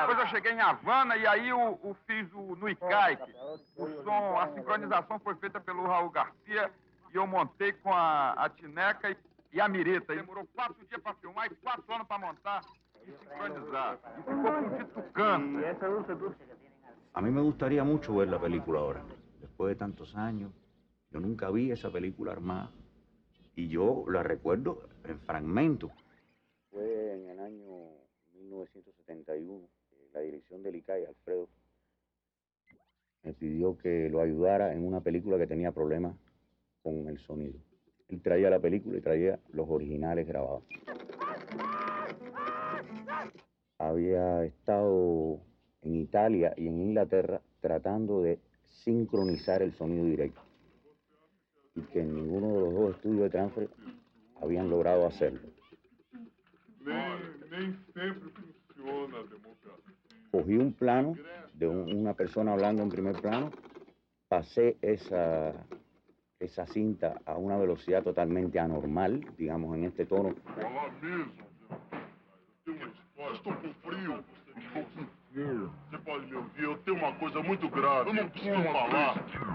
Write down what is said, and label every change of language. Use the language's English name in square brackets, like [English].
[Portuguese] Depois eu cheguei em Havana e aí fiz no ICAIC. O som, a sincronização foi feita pelo Raul Garcia e eu montei com a Tineca e a Mirita. E demorou 4 dias para filmar e 4 anos para montar y sincronizar. Y ficou com o título Câncer. [Spanish] A mí me gustaría mucho ver la película ahora. Después de tantos años, yo nunca vi esa película armada. Y yo la recuerdo en fragmentos. Fue en el año 1971, la dirección del ICAI, Alfredo, me pidió que lo ayudara en una película que tenía problemas con el sonido. Él traía la película y traía los originales grabados. Había estado en Italia y en Inglaterra tratando de sincronizar el sonido directo y que en ninguno de los dos estudios de transfer habían logrado hacerlo. [Portuguese] Nem sempre funciona a democracia. [Spanish] Cogí un plano de una persona hablando en primer plano, pasé esa cinta a una velocidad totalmente anormal, digamos en este tono. [Portuguese] Falar mesmo, eu tenho uma história, estou com frio, estou com frio. Você pode me ouvir, eu tenho uma coisa muito grave, eu não costumo falar.